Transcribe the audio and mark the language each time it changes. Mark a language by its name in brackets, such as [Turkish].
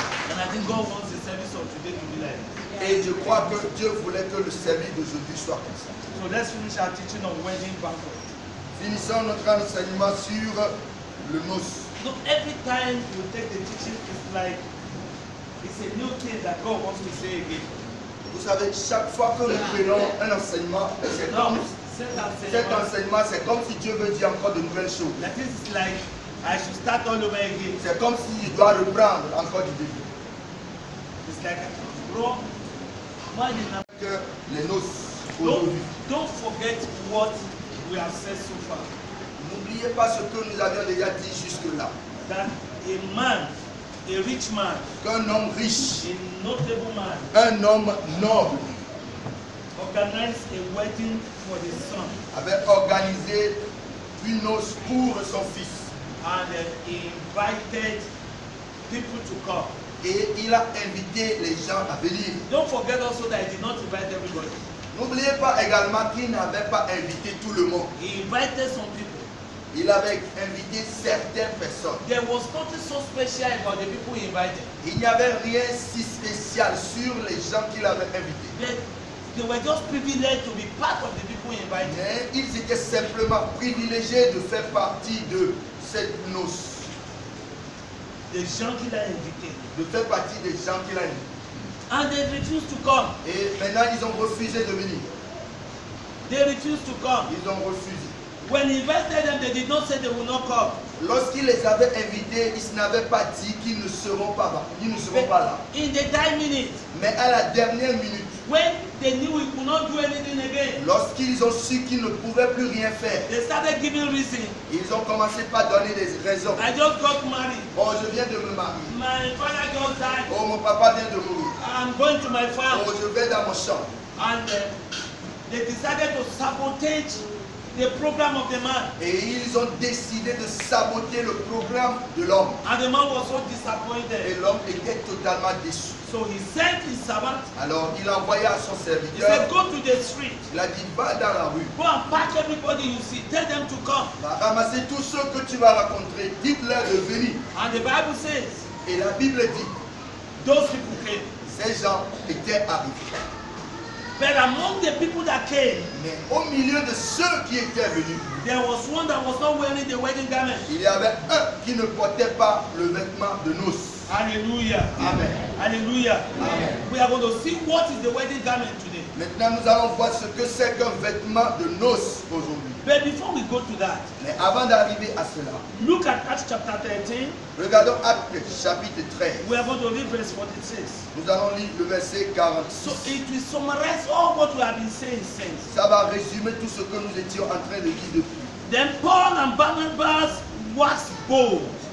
[English] And I think God wants the service of today to be like that. [French] Et je crois que Dieu voulait que le service d'aujourd'hui soit comme ça. [English] So let's finish our teaching on wedding banquet. [French] Finissons notre enseignement sur le noce. [English] No, every time you take the teaching, it's like it's a new thing that God wants to say again. [French] Vous savez, chaque fois que nous prenons un enseignement, c'est comme cet enseignement, c'est comme si Dieu veut dire encore de nouvelles choses. [English] That is like I should start all over again. [French] C'est comme s'il doit reprendre encore du début. [English] It's like bro, [French] que les noces aujourd'hui. [English] Don't forget what we have said so far. [French] N'oubliez pas ce que nous avions déjà dit jusque-là. [English] That a man, a rich man, [French] qu'un homme riche, [English] a notable man, [French] un homme noble, [English] organized a wedding for his son. [French] Avait organisé une noce pour son fils. [English] And he invited people to come. [French] Et il a invité les gens à venir. [English] Don't forget also that he did not invite everybody. [French] N'oubliez pas également qu'il n'avait pas invité tout le monde. [English] He invited some people. [French] Il avait invité certaines personnes. [English] There was nothing so special about the people he invited. [French] Il n'y avait rien si spécial sur les gens qu'il avait invités. [English] They were just privileged to be part of the people he invited. [French] Mais ils étaient simplement privilégiés de faire partie de cette noce. Des gens qu'il a invités. De faire partie des gens qu'il a invités. [English] And they refused to come. [French] Et maintenant ils ont refusé de venir. [English] They refused to come. [French] Ils ont refusé. [English] When he invited them, they did not say they will not come. [French] Lorsqu'il les avait invités, ils n'avaient pas dit qu'ils ne seront pas là. Ils ne seront pas là. [English] In the time minute. [French] Mais à la dernière minute. [English] When they knew he could not do anything again. [French] Lorsqu'ils ont su qu'ils ne pouvaient plus rien faire. [English] They started giving reasons. [French] Ils ont commencé par donner des raisons. [English] I just got married. [French] Oh, je viens de me marier. [English] My father just died. [French] Oh, mon papa vient de mourir. [English] I'm going to my farm. [French] Oh, je vais dans mon champ. [English] And they decided to sabotage the program of the man. [French] Et ils ont décidé de saboter le programme de l'homme. [English] And the man was so disappointed. [French] Et l'homme était totalement déçu. [English] So he sent his servant. [French] Alors il a envoyé à son [English] He [French] serviteur. [English] said, go to the street. [French] Il a dit, va dans la rue. [English] Go and pack everybody you see. Tell them to come. [French] Va ramasser tous ceux que tu vas rencontrer. Dites-leur de venir. [English] And the Bible says, [French] Et la Bible dit, [English] those people came. [French] ces gens étaient arrivés. [English] But among the people that came, [French] mais au milieu de ceux qui étaient venus, [English] there was one that was not wearing the wedding garment. [French] Il y avait un qui ne portait pas le vêtement de noces. Hallelujah. Amen. Hallelujah. Amen. [English] We are going to see what is the wedding garment today. [French] Maintenant, nous allons voir ce que c'est qu'un vêtement de noces aujourd'hui. [English] But before we go to that, [French] Mais avant d'arriver à cela, [English] look at Acts chapter 13. [French] regardons Actes chapitre 13. [English] We are going to read verse 46. [French] Nous allons lire le verset 46. [English] So it will summarize all what we have been saying since. [French] Ça va résumer tout ce que nous étions en train de dire depuis. [English] Then Paul and Barnabas was bold.